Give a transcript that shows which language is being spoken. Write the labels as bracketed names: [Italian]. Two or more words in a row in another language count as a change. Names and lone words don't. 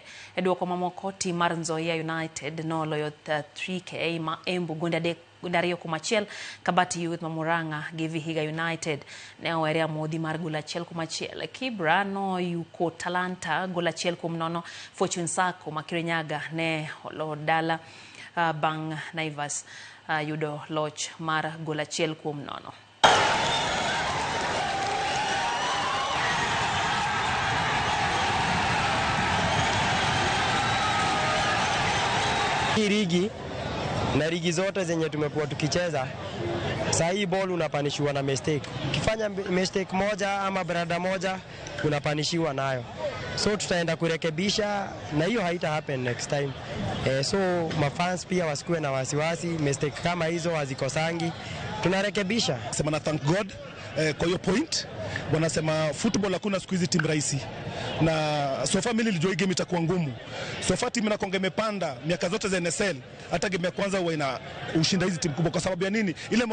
[Luo (Kenya and Tanzania)] E duoko mamoko tim mar Nzoia United no loyo 3K ma Embu gonde 2-1 Kabati Youth ma Murang'a gi Vihiga United ne owere amodhi mar gol 1-1. Kibra no yuko Talanta gol 1-0. Fortune Sacco ma Kirinyaga ne olo dala bang' Naivas yudo loch mar gol 1-0. [Swahili] Ligi na ligi zote zenye tumekuwa tukicheza, saa hii ball unapanishiwa na mistake. Ukifanya mistake moja ama brada moja unapanishiwa nayo. So tutaenda kurekebisha na hiyo haita [English] happen next time. [Swahili] So mafans pia wasikuwe na wasiwasi, mistake kama hizo hazikosangi. Tunarekebisha. Sema na [English] thank God [Swahili] kwa hiyo point. Wanasema football hakuna siku hizi timu rahisi. Na sofa mimi nilijua hii game itakuwa ngumu. Sofa timu inakonga imepanda miaka zote za NSL. Hata game ya kwanza huwa ina ushinda hizi timu kubwa kwa sababu ya nini?